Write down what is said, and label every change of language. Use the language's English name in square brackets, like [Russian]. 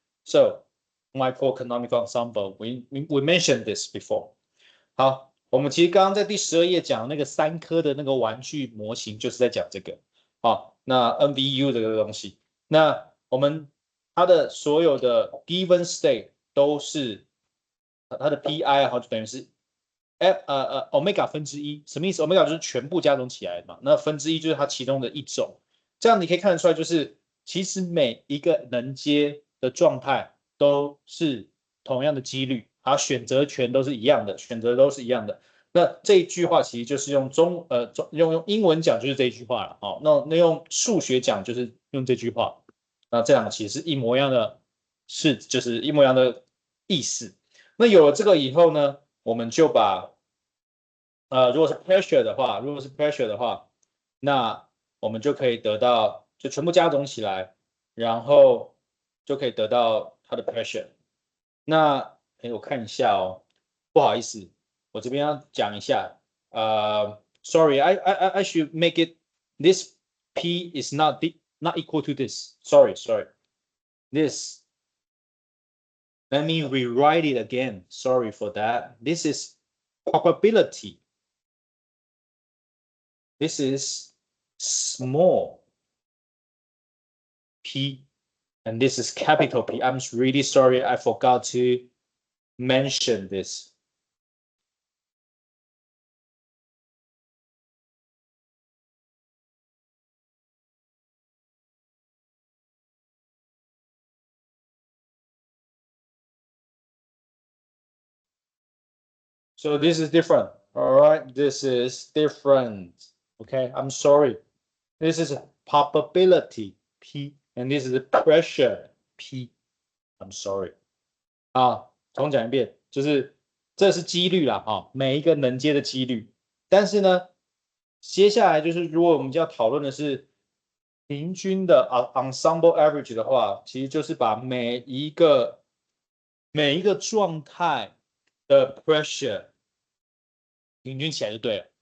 [English] So microeconomic ensemble, we mentioned this before. [Chinese] 好，我们其实刚刚在第12页讲那个3颗的那个玩具模型，就是在讲这个。好，那 NVU 这个东西，那我们它的所有的 given state 都是它的 pi 好就等于是 omega 分之一，什么意思 ？omega 就是全部加总起来嘛，那分之一就是它其中的一种。这样你可以看得出来，就是其实每一个能阶的状态都是同样的几率，好，选择权都是一样的，选择都是一样的。那这一句话其实就是用用英文讲就是这一句话了，哦，那用数学讲就是用这句话。那这两个其实是一模一样的，就是一模一样的意思。那有了这个以后呢，我们就把如果是 pressure 的话，那我们就可以得到，就全部加总起来，然后就可以得到它的 pressure。那我看一下哦，不好意思，我这边要讲一下， [English] sorry, I should make it this P is not equal to this. Sorry. This. Let me rewrite it again. Sorry for that. This is probability. This is small p, and this is capital P. I'm really sorry, I forgot to mention this. So this is different. All right, this is different. Okay, I'm sorry. This is probability P, and this is pressure P. I'm sorry. [Chinese] 啊，重讲一遍，就是这是几率啦，哈，每一个能接的几率。但是呢，接下来就是如果我们就要讨论的是平均的ensemble average 的话，其实就是把每一个状态的 pressure 平均起来就对了。